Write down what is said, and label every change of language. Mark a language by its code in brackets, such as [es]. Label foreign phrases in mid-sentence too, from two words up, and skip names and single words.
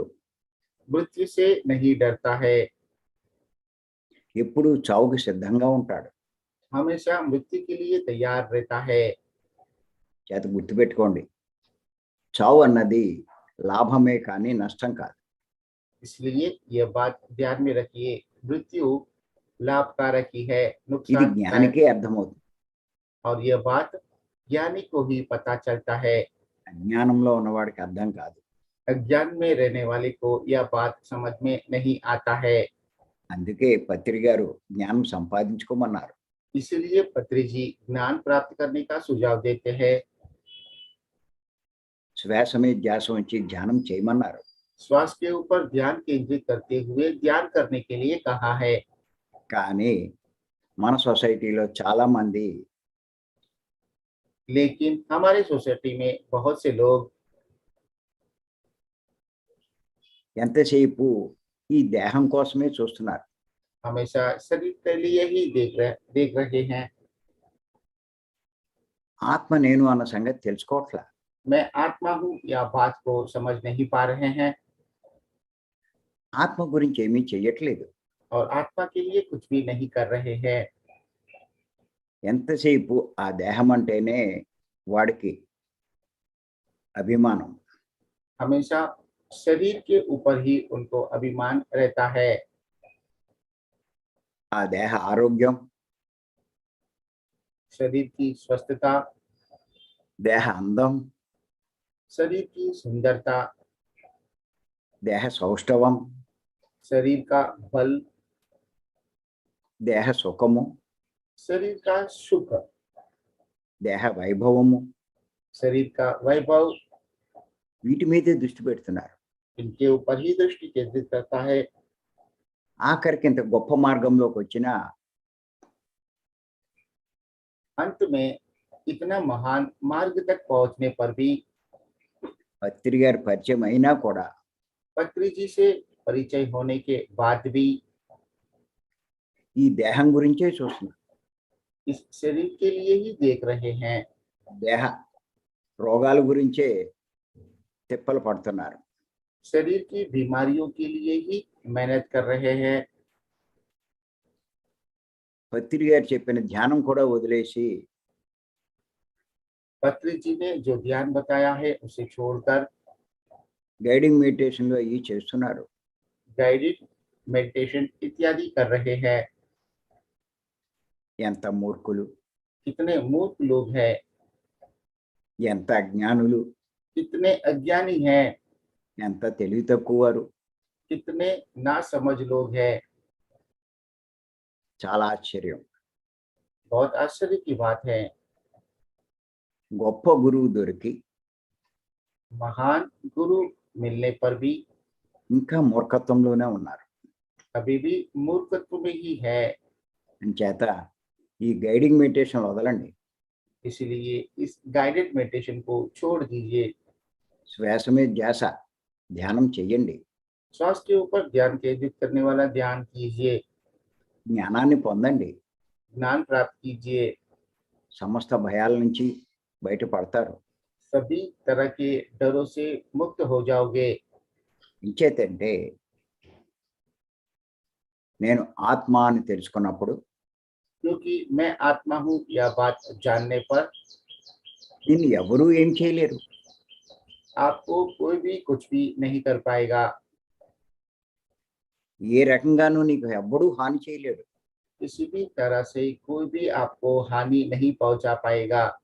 [hi] मृत्यु से नहीं डरता है, [te] ఎప్పుడు చావుకి సిద్ధంగా ఉంటాడు. [hi] हमेशा मृत्यु के लिए तैयार रहता है। [te] చేత గుర్తుపెట్టుకోండి, చావు అన్నది లాభమే కానీ నష్టం కాదు. [hi] इसलिए यह बात ध्यान में रखिए, मृत्यु लाभकारक ही है, [te] ఇది [hi] नुकसान [te] జ్ఞానికే అర్థమవుతుంది. [hi] और यह बात ज्ञानी को ही पता चलता है। [te] అజ్ఞానంలో ఉన్నవాడికి అర్థం కాదు. [hi] अज्ञान में रहने वाले को यह बात समझ में नहीं आता है। [te] అందుకే పత్రి గారు జ్ఞానం సంపాదించుకోమన్నారు. [hi] इसलिए पत्री जी ज्ञान प्राप्त करने का सुझाव देते हैं। [te] శ్వాస మీద ధ్యాస ఉంచి ధ్యానం చేయమన్నారు. [hi] श्वास के ऊपर ध्यान केंद्रित करते हुए ध्यान करने के लिए कहा है। [te] కానీ మన సొసైటీలో చాలా మంది [hi] लेकिन हमारे सोसाइटी में बहुत से लोग [te] ఎంతసేపు ఈ దేహం కోసమే చూస్తున్నారు. [hi] हमेशा शरीर के लिए ही देख रहे हैं। [te] ఆత్మ నేను అన్న సంగతి తెలుసుకోవట్లా. [hi] मैं आत्मा हूँ या बात को समझ नहीं पा रहे हैं [te] ఆత్మ గురించి ఏమీ చెయ్యట్లేదు. [hi] और आत्मा के लिए कुछ भी नहीं कर रहे हैं। [te] ఎంతసేపు ఆ దేహం అంటేనే వాడికి అభిమానం. [hi] हमेशा शरीर के ऊपर ही उनको अभिमान रहता है। [te] ఆ దేహ ఆరోగ్యం, [hi] शरीर की स्वस्थता, [te] దేహ అందం, [hi] शरीर की सुंदरता, [te] దేహ సౌష్ఠవం, [hi] शरीर का बल, [te] దేహ సుఖము, [hi] शरीर का सुख, [te] దేహ వైభవము, [hi] शरीर का वैभव, [te] వీటి మీదే దృష్టి పెడుతున్నారు. [hi] इनके ऊपर ही दृष्टि केंद्रित करता है। [te] ఆఖరికి ఇంత గొప్ప మార్గంలోకి వచ్చినా [hi] अंत में इतना महान मार्ग तक पहुंचने पर भी [te] పత్రి గారి పరిచయం అయినా కూడా [hi] पत्री जी से परिचय होने के बाद भी [te] ఈ దేహం గురించే చూస్తున్నారు. [hi] इस शरीर के लिए ही देख रहे हैं। [te] దేహ రోగాల గురించే తిప్పలు పడుతున్నారు. [hi] शरीर की बीमारियों के लिए ही मेहनत कर रहे हैं। [te] పత్రి గారు చెప్పిన ధ్యానం కూడా వదిలేసి [hi] पत्री जी ने जो ध्यान बताया है उसे छोड़कर [en] guiding meditationలో [te] అవి చేస్తున్నారు. [en] guided meditation [hi] इत्यादि कर रहे हैं। [te] ఎంత మూర్ఖులు, [hi] कितने मूर्ख लोग हैं, [te] ఎంత అజ్ఞానులు, [hi] कितने अज्ञानी हैं, [te] ఎంత తెలివి తక్కువ వారు. [hi] कितने नासमझ लोग हैं। [te] చాలా ఆశ్చర్యం. [hi] बहुत आश्चर्य की बात है। [te] గొప్ప గురువు దొరికి [hi] महान गुरु मिलने पर भी [te] ఇంకా మూర్ఖత్వంలోనే ఉన్నారు. [hi] अभी भी मूर्खत्व में ही है। [te] అంచేత ఈ [en] guiding meditation [te] వదలండి. [hi] इसलिए इस [en] guided meditation [hi] को छोड़ दीजिए। [te] శ్వాస మీద ధ్యాస, ధ్యానం చెయ్యండి. [hi] श्वास के ऊपर ध्यान केंद्रित करने वाला ध्यान कीजिए। [te] జ్ఞానాన్ని పొందండి. [hi] ज्ञान प्राप्त कीजिए। [te] సమస్త భయాల నుంచి బయటపడతారు. [hi] सभी तरह के डरों से मुक्त हो जाओगे। [te] ఇంచేతంటే నేను ఆత్మ అని తెలుసుకున్నప్పుడు [hi] क्योंकि मैं आत्मा हूँ यह बात जानने पर [te] నిన్ను ఎవరూ ఏం చేయలేరు. [hi] आपको कोई भी कुछ भी नहीं कर पाएगा। [te] ఏ రకంగానూ నీకు ఎవ్వడూ హాని చేయలేడు. [hi] किसी भी तरह से कोई भी आपको हानि नहीं पहुंचा पाएगा।